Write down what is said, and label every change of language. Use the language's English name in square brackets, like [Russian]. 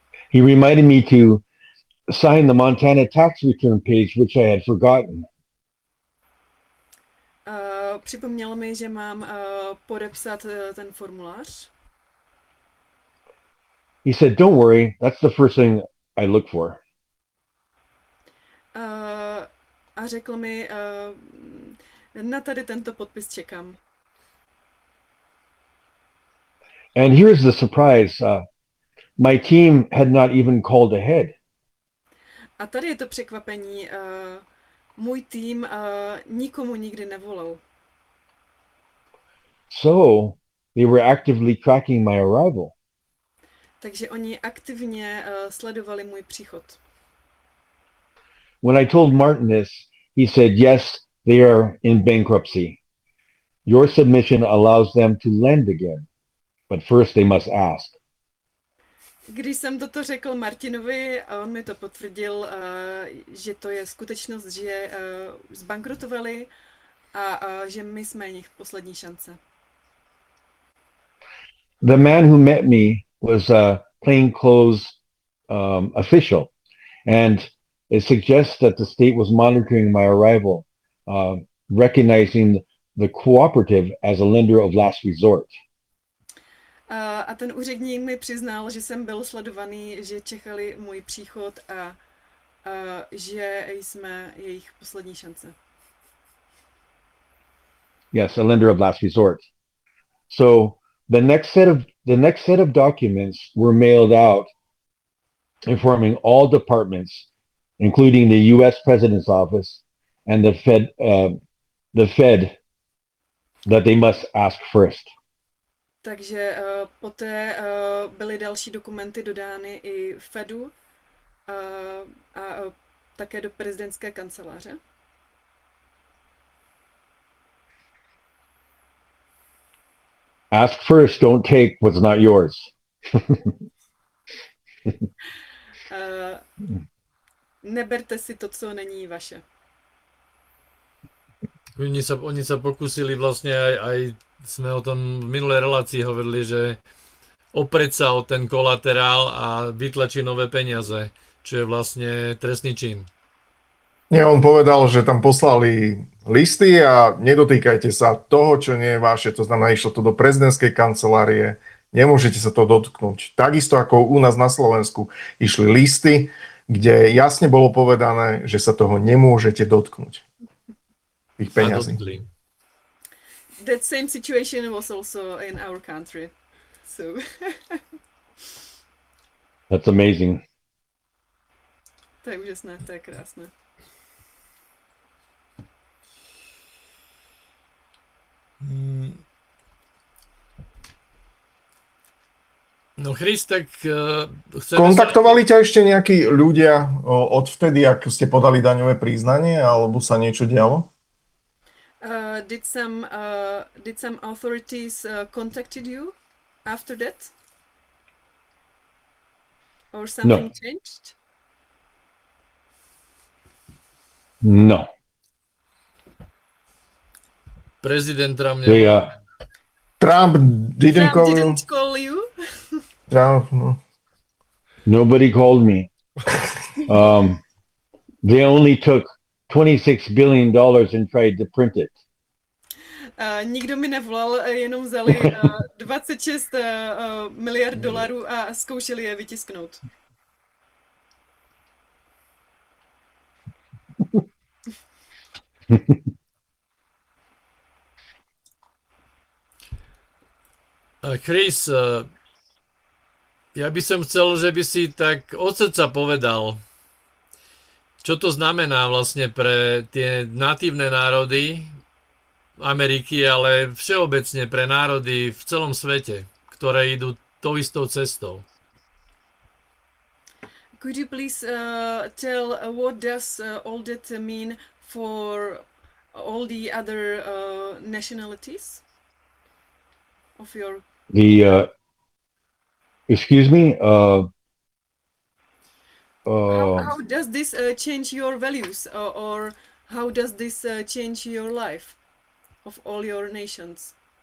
[English] he reminded me to sign the Montana tax return page, which I had forgotten. [Czech] Připomněl mi, že mám podepsat ten formulář. [English] He said, "Don't worry, that's the first thing I look for." [Czech] A řekl mi, na tady tento podpis čekám. [English] And here's the surprise. My team had not even called ahead. [Czech] A tady je to překvapení. Můj tým nikomu nikdy nevolal. [English] So, they were actively tracking my arrival. [Czech] Takže oni aktivně sledovali můj příchod. [English] When I told Martin this, he said, yes, they are in bankruptcy. Your submission allows them to lend again, but first they must ask. [Czech] Když jsem toto řekl Martinovi, a on mi to potvrdil, že to je skutečnost, že zbankrotovali a že my jsme jejich poslední šance. [English] The man who met me was a plainclothes official, and it suggests that the state was monitoring my arrival, recognizing the cooperative as a lender of last resort. [Czech] A ten úředník mi přiznal, že jsem byl sledovaný, že čekali můj příchod a že jsme jejich poslední šance. [English] Yes, a lender of last resort. So the next set of documents were mailed out informing all departments, including the US President's office and the Fed, that they must ask first. [Czech] Takže poté byly další dokumenty dodány i Fedu a také do prezidentské kanceláře. [English] Ask first, don't take what's not yours. [Czech] Neberte si to, co není vaše. [Slovak] Oni sa pokusili vlastne, aj sme o tom v minulej relácii hovorili, že opreť sa o ten kolaterál a vytlačí nové peniaze, čo je vlastne trestný čin. Nie, on povedal, že tam poslali listy a nedotýkajte sa toho, čo nie je vaše, to znamená, išlo to do prezidentskej kancelárie, nemôžete sa to dotknúť. Takisto ako u nás na Slovensku išli listy, kde jasne bolo povedané, že sa toho nemôžete dotknúť. Tých peňazí. [English] That same situation was also in our country. So. That's amazing. [Czech] To je úžasné, to je krásné. [Slovak] No Chris, tak kontaktovali ťa ešte nejakí ľudia od vtedy, ak ste podali daňové priznanie, alebo sa niečo dialo? [English] Did some authorities contacted you after that? Or something no. changed? No. President Trump. Trump didn't call you. Trump, no. Nobody called me. They only took $26 billion and tried to print it. [Czech] Nikdo mi nevolal, jenom vzali 26 miliard dolarů a zkoušeli je vytisknout. [Slovak] Chris, ja by som chcel, že by si tak od srdca povedal, čo to znamená vlastne pre tie natívne národy Ameriky, ale všeobecne pre národy v celom svete, ktoré idú tou istou cestou. [English] Could you please tell what does all that mean for all the other nationalities of your how does this change your values or how does this change your life of all your nations?